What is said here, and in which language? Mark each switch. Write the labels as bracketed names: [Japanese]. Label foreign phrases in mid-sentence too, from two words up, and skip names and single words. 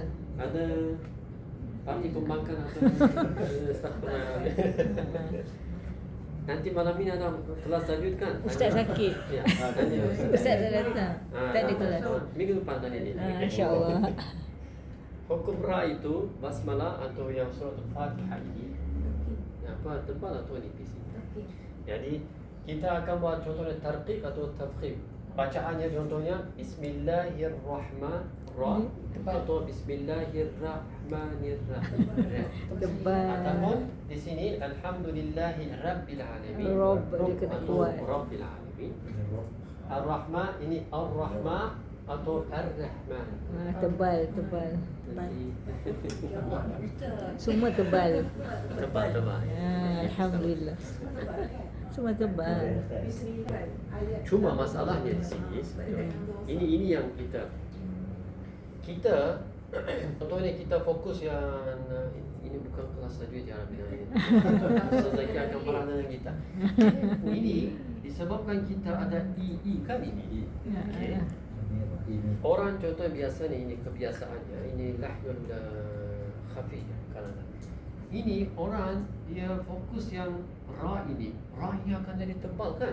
[Malay] Ada parti pembangkang atau astagfirullah. Nanti malam ini ada kelas tajwid kan? Ustaz sakit. Ya, tanya Ustaz tak datang. Tak ada kelas. Minggu depan tadi ni. InsyaAllah. Hukum ra itu basmalah atau yang surat Al-Fatihah ini apa tebal atau nipis? Okey. Jadi kita akan buat contohnya tarqiq atau tafkhim. Bacaannya contohnya Bismillahirrahmanirrahim atau Bismillahirrahmanirrahim. Tebal. Ataupun di sini [Arabic] الحمد لله رب العالمين. [Malay] Rabb dia kena atau kuat. [Arabic] رب العالمين. [Malay] Ar-Rahman ini Ar-Rahman atau Ar-Rahman. Tebal. Nanti Semua tebal. tebal. Alhamdulillah. Semua tebal. Bismillah. Ayat Cuma masalahnya di sini ini yang kita contohnya kita fokus yang ini bukan kelas tajwid [Arabic] يا رب العالمين. [Malay] Ustaz Zaki akan marah dengan kita. Ini disebabkan kita ada i kan ini. Okey. Orang contoh biasa ni, ini kebiasaannya, ini [Arabic] اللحن الخفي [Malay] kalau ini orang dia fokus yang ra ini akan jadi tebal kan.